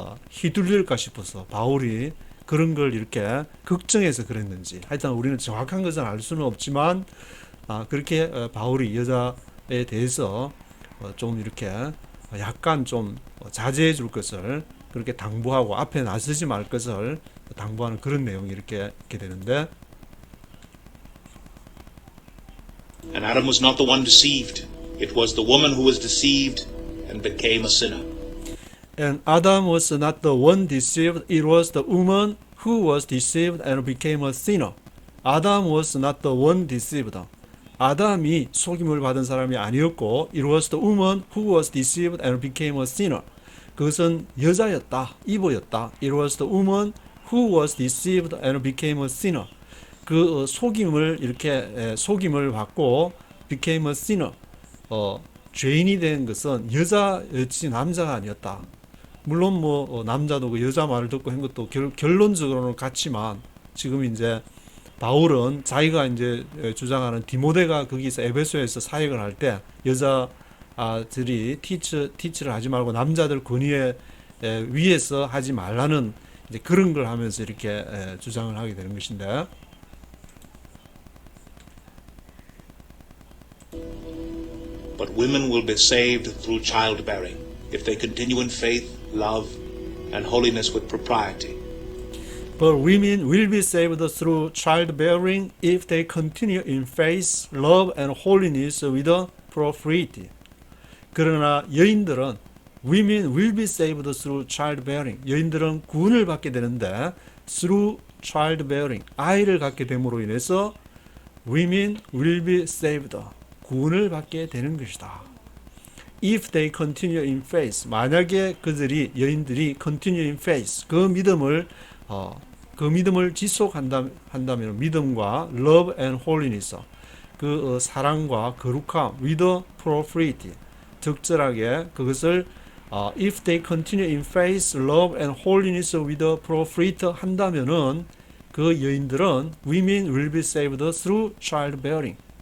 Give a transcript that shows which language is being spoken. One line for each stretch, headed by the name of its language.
Korean: 휘둘릴까 싶어서 바울이 그런 걸 이렇게 걱정해서 그랬는지, 하여튼 우리는 정확한 것은 알 수는 없지만 그렇게 바울이 여자에 대해서 좀 이렇게 약간 좀 자제해 줄 것을 그렇게 당부하고 앞에 나서지 말 것을 당부하는 그런 내용이 이렇게 되는데,
English: And Adam was not the one deceived. It was the woman who was deceived and became a sinner. And Adam was not the one deceived, it was the woman who was deceived and became a sinner. Adam was not the one deceived.
Korean: 아담이 속임을 받은 사람이 아니었고,
English: it was the woman who was deceived and became a sinner.
Korean: 그것은 여자였다, 이브였다.
English: It was the woman who was deceived and became a sinner.
Korean: 그 속임을 이렇게 속임을 받고
English: became a sinner.
Korean: 죄인이 된 것은 여자였지 남자가 아니었다. 물론 뭐 남자도 그 여자 말을 듣고 한 것도 결론적으로는 같지만 지금 이제 바울은 자기가 이제 주장하는 디모데가 거기서 에베소에서 사역을 할 때 여자들이 티치를 하지 말고 남자들 권위에 위에서 하지 말라는 이제 그런 걸 하면서 이렇게 주장을 하게 되는 것인데,
English: But women will be saved through childbearing if they continue in faith, love, and holiness with propriety. But women will be saved through childbearing if they continue in faith, love, and holiness with propriety.
Korean: 그러나 여인들은
English: women will be saved through childbearing.
Korean: 여인들은 구원을 받게 되는데
English: through childbearing,
Korean: 아이를 갖게 됨으로 인해서
English: women will be saved,
Korean: 구원을 받게 되는 것이다.
English: If they continue in faith,
Korean: 만약에 여인들이
English: continue in faith,
Korean: 그 믿음을 지속한다면 믿음과
English: love and holiness,
Korean: 그 사랑과 거룩함
English: with propriety,
Korean: 적절하게 그것을
English: if they continue in faith, love and holiness with propriety
Korean: 한다면은 그 여인들은
English: women will be saved through childbearing.